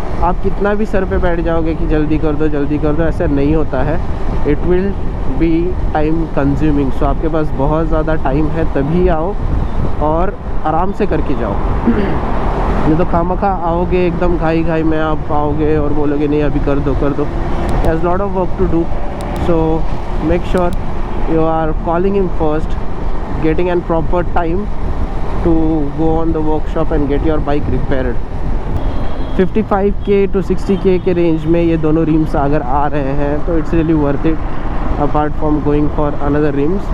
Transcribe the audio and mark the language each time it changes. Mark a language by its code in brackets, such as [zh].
[hi] आप कितना भी सर पे बैठ जाओगे कि जल्दी कर दो जल्दी कर दो, ऐसा नहीं होता है। [en] It will be time consuming. [hi] सो आपके पास बहुत ज़्यादा टाइम है, तभी आओ और आराम से करके जाओ। ये तो खामखा आओगे एकदम घाई घाई में, आप आओगे और बोलोगे नहीं अभी कर दो कर दो। [en] Has lot of work to do, so make sure you are calling him first, getting an proper time to go on the workshop and get your bike repaired. [hi] 55K to 60K के range में ये दोनों RIMS अगर आ रहे हैं तो [en] It's really worth it, apart from going for another rims.